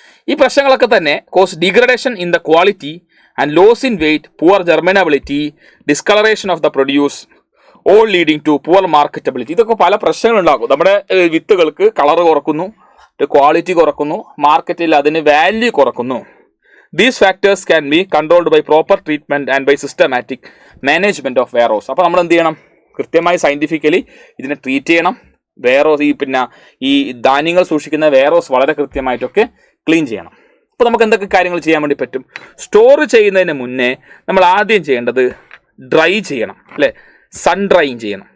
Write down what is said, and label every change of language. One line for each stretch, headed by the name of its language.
Malayalam: ഈ പ്രശ്നങ്ങളൊക്കെ തന്നെ
English: Cause degradation in the quality and loss in weight, poor germinability, discolouration of the produce, all leading to poor marketability.
Malayalam: ഇതൊക്കെ പല പ്രശ്നങ്ങളുണ്ടാക്കും. നമ്മുടെ വിത്തുകൾക്ക് colour കുറക്കുന്നു, quality കുറക്കുന്നു, മാർക്കറ്റിൽ അതിന് value കുറക്കുന്നു.
English: These factors can be controlled by proper treatment and by systematic management of warehouse.
Malayalam: അപ്പോൾ നമ്മൾ എന്ത് ചെയ്യണം? കൃത്യമായി സയൻറ്റിഫിക്കലി ഇതിനെ ട്രീറ്റ് ചെയ്യണം. വെയർഹൗസ്, ഈ ധാന്യങ്ങൾ സൂക്ഷിക്കുന്ന വെയർഹൗസ് വളരെ കൃത്യമായിട്ടൊക്കെ ക്ലീൻ ചെയ്യണം. അപ്പോൾ നമുക്ക് എന്തൊക്കെ കാര്യങ്ങൾ ചെയ്യാൻ വേണ്ടി പറ്റും? സ്റ്റോർ ചെയ്യുന്നതിന് മുന്നേ നമ്മൾ ആദ്യം ചെയ്യേണ്ടത് ഡ്രൈ ചെയ്യണം, അല്ലേ? സൺ ഡ്രൈയിങ് ചെയ്യണം.